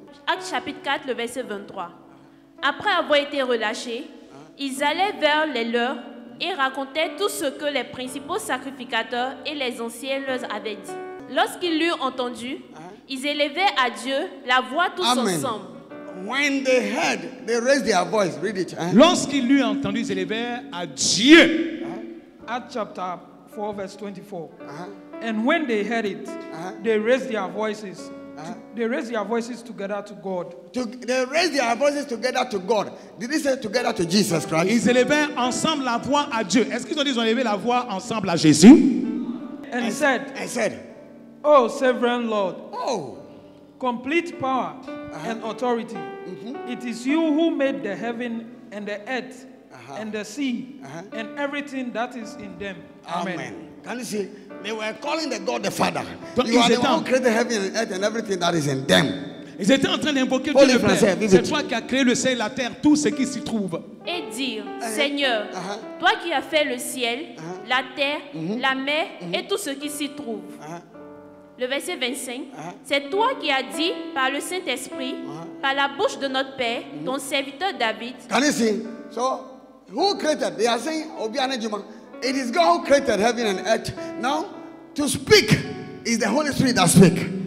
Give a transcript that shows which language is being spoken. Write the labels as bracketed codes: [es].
[fr] Acte chapitre 4, le verset 23. Après avoir été relâchés, ils allaient vers les leurs et racontaient tout ce que les principaux sacrificateurs et les anciens leur avaient dit. Lorsqu'ils l'eurent entendu, ils élevaient à Dieu la voix tous ensemble. [en] When they heard, they raised their voice. Read it. [fr] Lorsqu'ils l'eurent entendu, ils élevèrent à Dieu. [en] Acts chapter 4, verse 24. And when they heard it, they raised their voices. They raised their voices together to God. They raised their voices together to God. Did he say together to Jesus Christ? [fr] Ils élevèrent ensemble la voix à Dieu. Est-ce qu'ils ont dit qu'ils ont élevé la voix ensemble à Jésus? [en] And he said, "Oh, sovereign Lord, complete power and authority. It is you who made the heaven and the earth and the sea and everything that is in them." Amen. Can you see? They were calling the God the Father. You are the one who created heaven and earth and everything that is in them. [fr] Ils étaient en train d'invoquer Dieu le Père. C'est toi qui as créé le ciel et la terre, tout ce qui s'y trouve. Et dire, Seigneur, toi qui as fait le ciel, la terre, la mer et tout ce qui s'y trouve. Le verset 25, c'est toi qui as dit par le Saint-Esprit, par la bouche de notre Père, ton serviteur David. [en] Can you see? So, who created? They are saying, it is God who created heaven and earth. Now, to speak is the Holy Spirit that speaks.